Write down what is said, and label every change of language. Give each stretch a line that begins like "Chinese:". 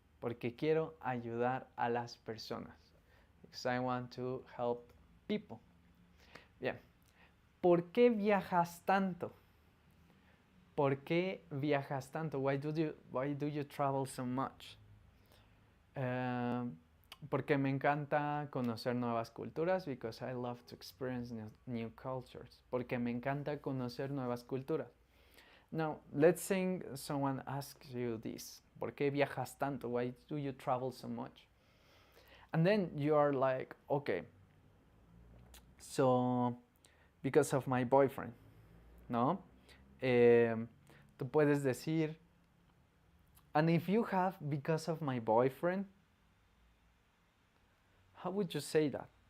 Spanish: Porque quiero ayudar a las personas.
English: Because I want to help people.
Spanish: Bien. ¿Por qué viajas tanto? ¿Por qué viajas tanto?
English: Why do you travel so much?
Spanish: Porque me encanta conocer nuevas culturas.
English: Because I love to experience new cultures.
Spanish: Porque me encanta conocer nuevas culturas.
English: Now, let's say someone asks you this.
Spanish: ¿Por qué viajas tanto?
English: Why do you travel so much? And then you are like, okay, so because of my boyfriend, ¿no?
Spanish: Tú puedes decir,
English: and if you have because of my boyfriend, how would you say that?